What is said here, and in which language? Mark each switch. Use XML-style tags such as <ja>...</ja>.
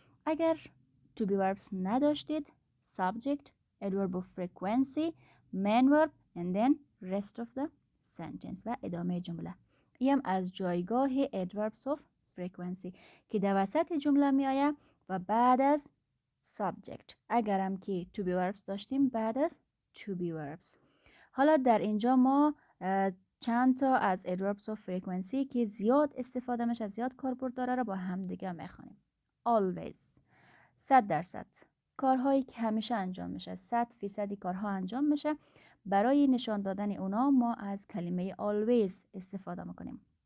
<fa>اگر</fa> <en>to be verbs</en> <fa>نداشتید</fa> <en>subject adverb of frequency main verb and then rest of the sentence</en> <fa>و ادامه جمله. این از جایگاه adverbs of frequency که در وسط جمله می آید و بعد از subject. اگرم که to be verbs داشتیم بعد از to be verbs. حالا در اینجا ما چند تا از adverbs of frequency که زیاد استفاده میشه، زیاد کاربرد داره را با هم دیگه میخوانیم. always 100% کارهایی که همیشه انجام میشه، 100% کارها انجام میشه. برای نشان دادن اونا ما از کلمه always استفاده میکنیم.</fa>